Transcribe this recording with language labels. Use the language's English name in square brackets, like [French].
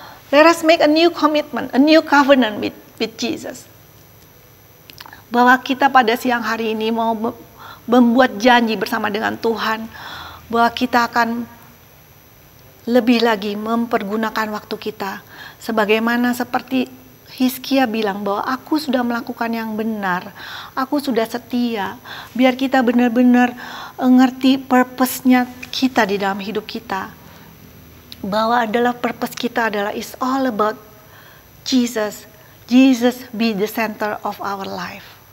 [English] Let us make a new commitment, a new covenant with Jesus. [Indonesian] Bahwa kita pada siang hari ini mau membuat janji bersama dengan Tuhan, bahwa kita akan lebih lagi mempergunakan waktu kita. Sebagaimana seperti Hizkia bilang bahwa aku sudah melakukan yang benar, aku sudah setia. Biar kita benar-benar ngerti purpose-nya kita di dalam hidup kita. Bahwa adalah purpose kita adalah [English] is all about [Indonesian] Jesus. [English] Jesus be the center of our life.